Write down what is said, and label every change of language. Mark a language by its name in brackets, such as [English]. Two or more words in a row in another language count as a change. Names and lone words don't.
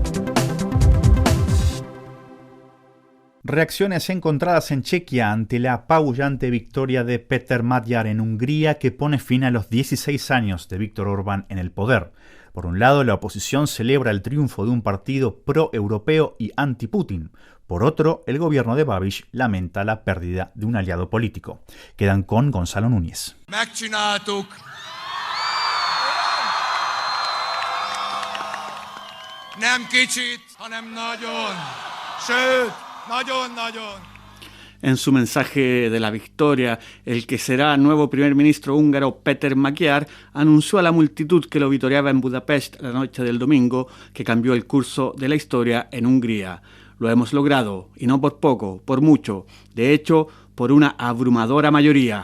[Spanish] Reacciones encontradas en Chequia ante la apabullante victoria de Péter Magyar en Hungría, que pone fin a los 16 años de Viktor Orbán en el poder. Por un lado, la oposición celebra el triunfo de un partido pro-europeo y anti-Putin. Por otro, el gobierno de Babiš lamenta la pérdida de un aliado político. Quedan con Gonzalo Núñez. [Hungarian] Nem kicsit, hanem nagyon. Sőt, nagyon, nagyon. [Spanish] En su mensaje de la victoria, el que será nuevo primer ministro húngaro, Péter Magyar, anunció a la multitud que lo vitoreaba en Budapest la noche del domingo que cambió el curso de la historia en Hungría. Lo hemos logrado, y no por poco, por mucho. De hecho, por una abrumadora mayoría.